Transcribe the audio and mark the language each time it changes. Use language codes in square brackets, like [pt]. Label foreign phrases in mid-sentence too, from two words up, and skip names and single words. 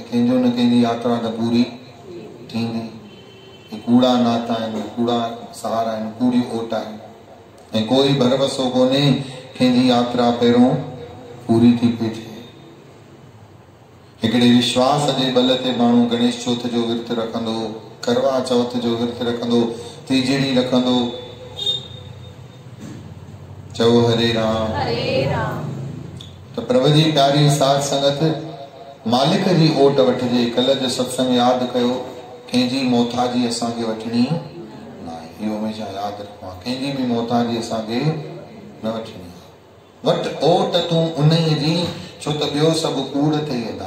[sd] कंहिंजो न कंहिंजी यात्रा त पूरी थींदी। कूड़ा नाता आहिनि, कूड़ा सहारा आहिनि, कूड़ी ओट आहे, ऐं कोई भरवसो कोन्हे कंहिंजी यात्रा पहिरियों पूरी थी पई थिए। हिकिड़े विश्वास जे बल ते माण्हू गणेश चौथ जो विर्त रखंदो, करवा चौथ जो विर्त रखंदो, तीजड़ी रखंदो। चओ हरे राम, तो प्रभु जी प्यारी साध संगत, मालिक जी ओट वठिजे। कल्ह जो सत्संग यादि कयो, कंहिंजी मोथाजी असांखे वठणी न आहे, इहो हमेशह यादि रखो आहे। कंहिंजी बि मोथाजी असांखे न वठणी आहे। वट ओट तूं उन्हीअ जी, छो त ॿियो सभु कूड़ ठही वेंदा।